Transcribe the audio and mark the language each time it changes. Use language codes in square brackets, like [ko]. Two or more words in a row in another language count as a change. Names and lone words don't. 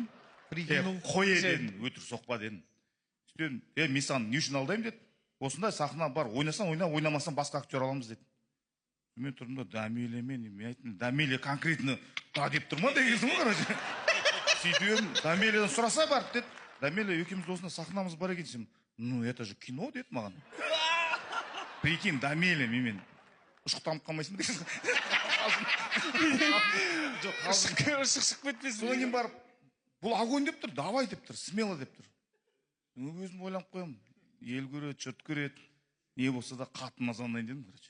[kk] Қой еден, өтір соқпа дедім. Мен саған не үшін алдаймын деді. Осындай сахна бар, ойнасаң ойна, ойнамасаң басқа актер аламыз деді. Мен тұрдым да Дамелемен, мен айттым, Дамеле конкретно да деп тұр ма дегенсің ғой, короче. Сөйтіп Дамеледен сұраса барып деді. Дамеле екеуміз осында сахнамыз бар екен. [ru] Ну, это же кино [kk] деді маған. Прикинь, Дамеле мен ұшықтанып қалмайсың ба дегенсің. Шық кетпесін. Содан кейін барып, бұл огонь деп тұр, давай деп тұр, смело деп тұр. Өзім ойланып қоямын, ел көреді, жұрт көреді, не болса да қатынына звондайын дедім, короче.